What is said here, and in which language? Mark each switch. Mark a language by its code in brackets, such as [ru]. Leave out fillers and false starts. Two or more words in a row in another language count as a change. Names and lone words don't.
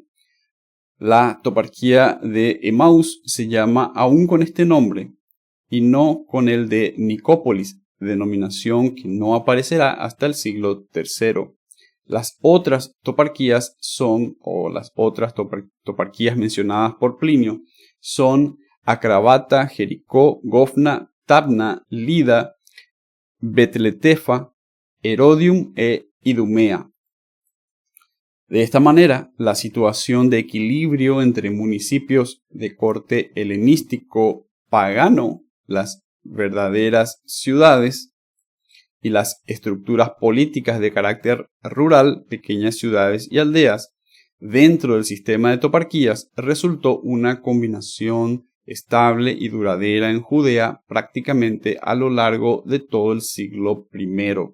[es] La toparquía de Emaús se llama aún con este nombre, y no con el de Nicópolis, denominación que no aparecerá hasta el siglo III. Las otras toparquías toparquías mencionadas por Plinio son Acrabata, Jericó, Gofna, Tabna, Lida, Betletefa, Herodium e Idumea. De esta manera, la situación de equilibrio entre municipios de corte helenístico pagano, las verdaderas ciudades, y las estructuras políticas de carácter rural, pequeñas ciudades y aldeas, dentro del sistema de toparquías, resultó una combinación estable y duradera en Judea prácticamente a lo largo de todo el siglo I.